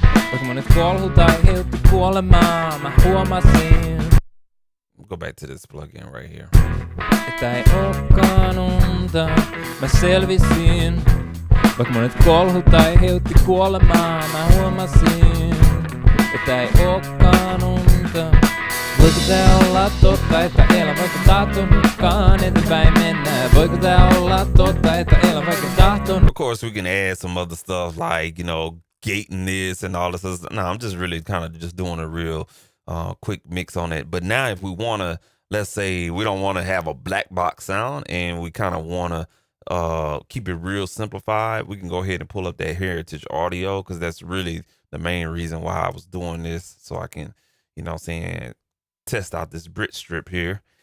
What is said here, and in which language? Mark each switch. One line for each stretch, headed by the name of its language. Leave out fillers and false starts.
Finnish: Vaikka monet kolhut aiheutti kuolemaa, mä huomasin,
English: Go back to this plugin right here.
Finnish: että ei ookaan unta. Mä selvisin. Vaikka monet kolhut aiheutti kuolemaa, mä huomasin, että ei ookaan unta. Voiko tää olla totta, että elä vaikka tahtonutkaan eteenpäin mennä? Voiko tää olla totta, että elä vaikka tahtonut?
English: Of course, we can add some other stuff like, gating this and all this other stuff. No, I'm just really kind of just doing a real quick mix on it. But now if we want to, let's say we don't want to have a black box sound and we kind of want to keep it real simplified, we can go ahead and pull up that heritage audio, because that's really the main reason why I was doing this, so I can, test out this Brit strip here.